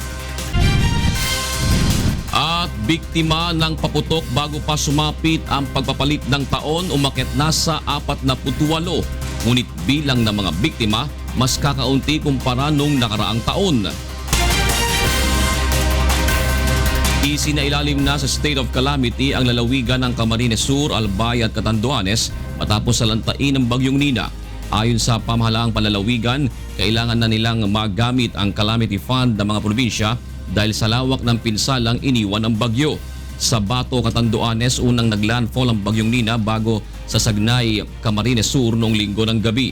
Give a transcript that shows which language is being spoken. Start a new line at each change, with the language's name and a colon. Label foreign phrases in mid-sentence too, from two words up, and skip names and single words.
Filipino: At biktima ng paputok bago pa sumapit ang pagpapalit ng taon, umakyat na sa 48. Ngunit bilang ng mga biktima, mas kakaunti kumpara nung nakaraang taon. Isinailalim na sa
English: state of calamity
Filipino: ang lalawigan ng Camarines Sur, Albay at Catanduanes matapos salantain ng bagyong Nina. Ayon sa pamahalaang panlalawigan, kailangan na nilang magamit ang
English: calamity fund
Filipino: ng mga probinsya dahil sa lawak ng pinsalang iniwan ng bagyo. Sa Bato, Catanduanes, unang naglandfall ang bagyong Nina bago sa Sagnay, Camarines Sur noong linggo ng gabi.